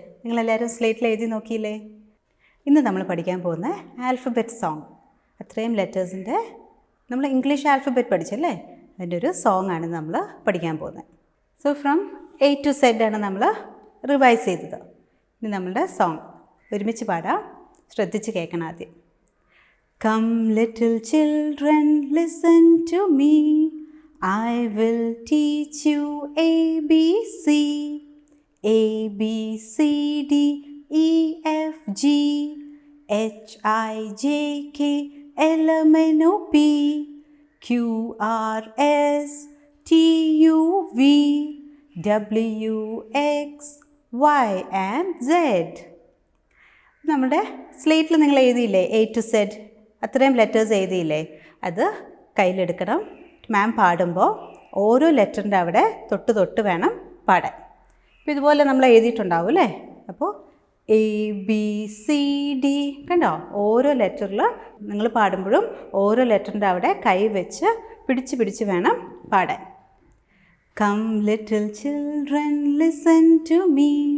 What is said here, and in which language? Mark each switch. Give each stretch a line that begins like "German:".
Malayalam: നിങ്ങളെല്ലാവരും സ്ലേറ്റിൽ എഴുതി നോക്കിയില്ലേ? ഇന്ന് നമ്മൾ പഠിക്കാൻ പോകുന്ന ആൽഫബറ്റ് സോങ്. അത്രയും ലെറ്റേഴ്സിൻ്റെ നമ്മൾ ഇംഗ്ലീഷ് ആൽഫബറ്റ് പഠിച്ചല്ലേ, അതിൻ്റെ ഒരു സോങ് ആണ് നമ്മൾ പഠിക്കാൻ പോകുന്നത്. So from A to Z ആണ് നമ്മൾ റിവൈസ് ചെയ്തത്. ഇനി നമ്മളുടെ സോങ് ഒരുമിച്ച് പാടാം, ശ്രദ്ധിച്ച് കേൾക്കണം ആദ്യം.
English: Come little children, listen to me. I will teach you ABC. A, B, C, D, E, F, G, H, I, J, K, L, M, N, O, P, Q, R, S, T, U, V, W, X, Y and Z.
Malayalam: നമ്മുടെ സ്ലേറ്റിൽ നിങ്ങൾ എഴുതിയില്ലേ A to Z, അത്രയും letters എഴുതിയില്ലേ, അത് കയ്യിലെടുക്കണം. മാം പാടുമ്പോൾ ഓരോ ലെറ്ററിൻ്റെ അവിടെ തൊട്ട് വേണം പാടാൻ. അപ്പോൾ ഇതുപോലെ നമ്മൾ എഴുതിയിട്ടുണ്ടാവും അല്ലേ. അപ്പോൾ A, B, C, D കണ്ടോ, ഓരോ ലെറ്ററിൽ നിങ്ങൾ പാടുമ്പോഴും ഓരോ ലെറ്ററിൻ്റെ അവിടെ കൈ വെച്ച് പിടിച്ച് വേണം പാടാൻ.
English: Come little children, listen to me.